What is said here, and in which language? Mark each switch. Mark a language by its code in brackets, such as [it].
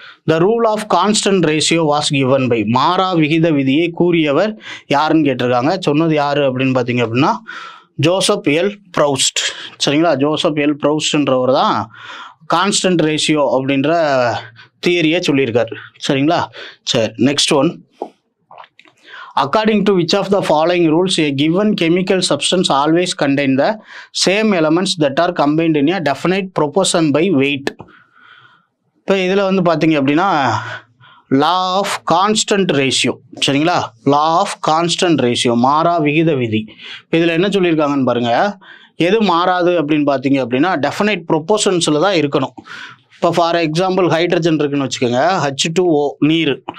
[en] the rule of constant ratio was given by, [ta] மாறா விகித விதியை கூறியவர் யாருன்னு கேட்டிருக்காங்க. சொன்னது யார் அப்படின்னு பார்த்தீங்க அப்படின்னா ஜோசப் எல் ப்ரௌஸ்ட். சரிங்களா? ஜோசப் எல் ப்ரௌஸ்ட்ன்றவர் தான் கான்ஸ்டன்ட் ரேஷியோ அப்படின்ற தியரியை சொல்லியிருக்காரு. சரிங்களா? சரி, [en] Next one. According to which of the following rules a given chemical substance always contain the same elements that are combined in a definite proportion by weight? [ta] இப்போ இதில் வந்து பார்த்தீங்க அப்படின்னா லா ஆஃப் கான்ஸ்டன்ட் ரேஷியோ. சரிங்களா? Law of constant ratio, மாறா விகித விதி. இதில் என்ன சொல்லியிருக்காங்கன்னு பாருங்கள். எது மாறாது அப்படின்னு பார்த்தீங்க அப்படின்னா டெஃபினைட் ப்ரொப்போர்ஷன்ஸில் தான் இருக்கணும். இப்போ ஃபார் எக்ஸாம்பிள் ஹைட்ரஜன் இருக்குன்னு வச்சுக்கோங்க, H2O நீர்.